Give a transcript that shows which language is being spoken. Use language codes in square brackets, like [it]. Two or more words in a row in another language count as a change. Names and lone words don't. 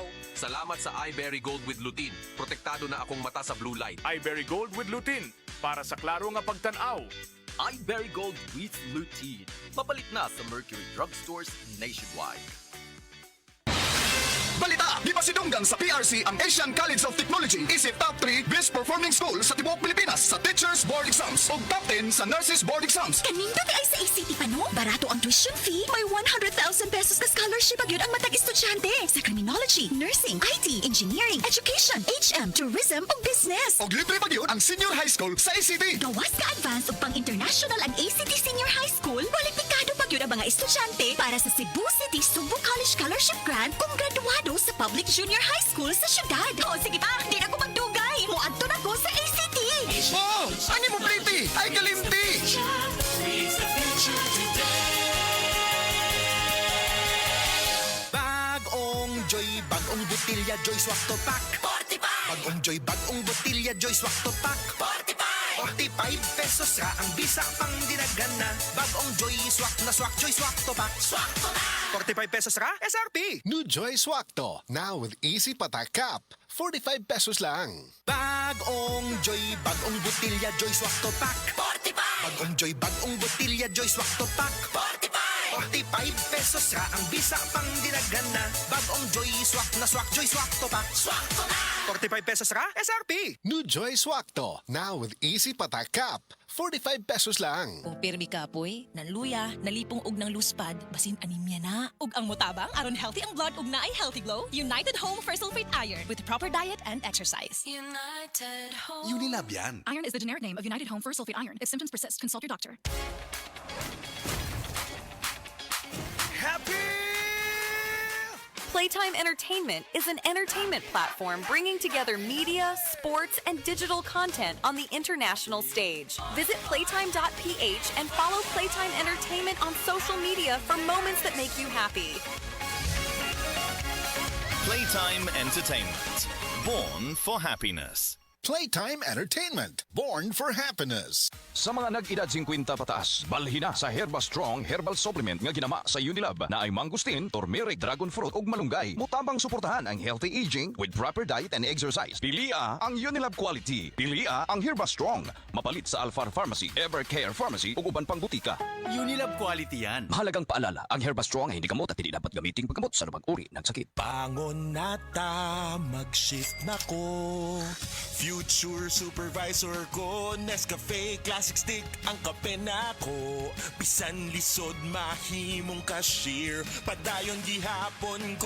[ceb] Salamat sa iBerry Gold with lutein. Protektado na akong mata sa [en] blue light. [ceb] iBerry Gold with lutein para sa klaro nga pagtanaw. iBerry Gold with lutein. Papalit na sa Mercury Drugstores nationwide. Balita! Di ba sinunggan sa PRC ang Asian College of Technology isip [en] top 3 best performing school [ceb] sa tibuok Pilipinas sa Teachers Board Exams ug [en] top 10 [ceb] sa Nurses Board Exams. Kanindot ay sa ACT pa no? Barato ang [en] tuition fee. [ceb] May 100,000 pesos ka scholarship agad ang matag estudyante sa criminology, [en] nursing, IT, engineering, education, HM, tourism [ceb] ug business. Og libre pa gyud ang [en] senior high school [ceb] sa ACT. Gawas ka advance ug pang-international ang ACT Senior High School. Kwalipikado pa gyud ang mga estudyante para sa Cebu City Subo College Scholarship Grant kung graduado sa Public Junior High School sa syudad. O sige pa, di na ko magdugay. Muadto na ko sa ACT. Oh! Ani mo pretty? Ay kalimti! [tl] Bagong Joy, bagong botilya, Joy Swak to Pack. 45! Bagong Joy, bagong botilya, Joy Swak to Pack. 45! [ceb] 45 pesos ra ang bisa pang dinagana. [tl] Bagong Joy, swak na swak, Joy Swak to Pack. Swak to Pack! [ceb] 45 pesos ra? SRP! [en] New Joy Swakto, now with Easy Patak Cap. 45 pesos lang. [tl] Bagong Joy, bagong botilya, Joy Swak to Pack. 45! Bagong Joy, bagong botilya, Joy Swak to Pack. 45! [ceb] 45 pesos ra ang bisa pang dinagana. [tl] Bagong Joy, swak na swak, Joy Swak to Pack. Swak to Pack! [ceb] 45 pesos ra? SRP! [en] New Joy Swakto, now with Easy Patak Cap. 45 pesos lang. [ceb] Kung pirmi ka poy, nanluya, nalipong og ng luspad, basin anemia na. Ug ang mutabang aron healthy ang blood ug naay [en] healthy glow, [ceb] United Home for Sulfate Iron [en] with proper diet and exercise. [ceb] United Home. Unilab yan. [en] Iron is the generic name of United Home for Sulfate Iron. If symptoms persist, consult your doctor. Playtime Entertainment is an entertainment platform bringing together media, sports, and digital content on the international stage. Visit playtime.ph and follow Playtime Entertainment on social media for moments that make you happy. Playtime Entertainment. Born for happiness. Playtime Entertainment, born for happiness. [ceb] Sa mga nag-edad 50 pataas, balhin na sa Herba Strong Herbal Supplement nga ginama sa Unilab na ay mangustin, turmeric, dragon fruit ug malunggay. Mutabang suportahan ang [en] healthy aging with proper diet and exercise. [ceb] Pilia ang Unilab quality. Pilia ang Herba Strong. Mapalit sa Alfar Pharmacy, Evercare Pharmacy ug uban pang butika. Unilab quality yan. [tl] Mahalagang paalala, ang Herba Strong ay hindi gamot at hindi dapat gamitin paggamot sa anumang uri ng sakit. [ceb] Bangon na ta, mag-shift na ko. [en] Future supervisor [ceb] ko, Nescafe Classic Stick ang kape na ko. Bisan lisod mahimong cashier, padayon gihapon ko.